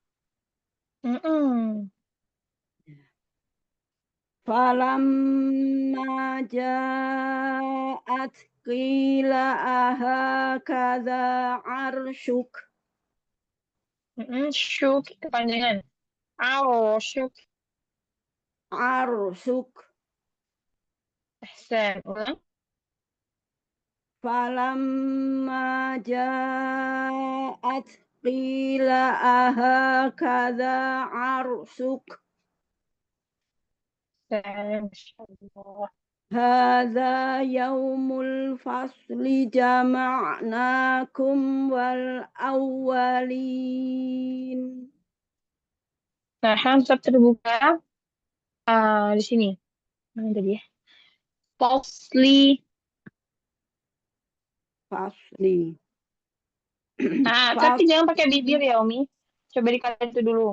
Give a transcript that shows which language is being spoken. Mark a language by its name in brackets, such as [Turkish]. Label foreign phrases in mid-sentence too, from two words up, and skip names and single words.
[Arabic] فلما جاءت قيل أهكذا عرشك. [Indonesian] Syuk. Kepanjangan. Arsyuk. [Arabic] Arsyuk. [Indonesian] Ahsan. Ulang. [Arabic] فلما جاءت قيل أهكذا عرشك. ما شاء الله. هذا يوم الفصل جمعناكم والأولين. [Indonesian] Nah, tetap terbuka. Di sini. Mana tadi ya? Falsely. [Arabic] Fasli. [Indonesian] Tapi jangan pakai bibir ya, Umi. Coba dikatakan itu dulu.